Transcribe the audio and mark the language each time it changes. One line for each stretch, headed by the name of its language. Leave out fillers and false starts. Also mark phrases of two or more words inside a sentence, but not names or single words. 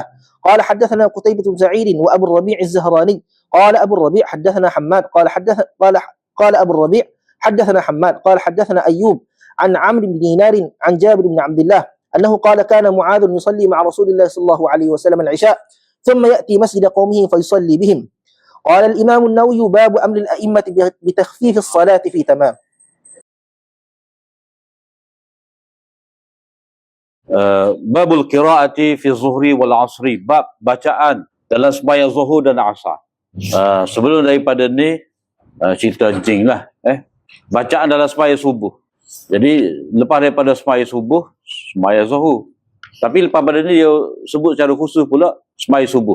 Arabic: قال حدثنا قتيبة بن سعيد وأبو الربيع الزهراني قال أبو الربيع حدثنا حماد قال أبو الربيع حدثنا حماد قال حدثنا أيوب عن عمرو بن دينار عن جابر بن عبد الله أنه قال كان معاذ يصلي مع رسول الله صلى الله عليه وسلم العشاء ثم يأتي مسجد قومه فيصلي بهم. قال الإمام النووي باب أمر الأئمة بتخفيف الصلاة في تمام. باب القراءة في الظهر والعصر,
Malay: bab bacaan dalam sembahyang zuhur dan asar. Sebelum daripada ni cerita jing lah, bacaan dalam sembahyang subuh. Jadi lepas daripada sembahyang subuh, sembahyang zuhur. Tapi lepas pada ni dia sebut secara khusus pula sembahyang subuh.